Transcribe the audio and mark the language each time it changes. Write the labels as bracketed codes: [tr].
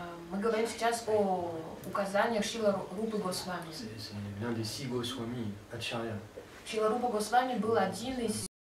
[ru] Мы говорим сейчас о указаниях Шрилы Рупы Госвами. [fr] C'est l'un des 6 Goswami, Acharya. [ru] Шрила Рупа Госвами был один из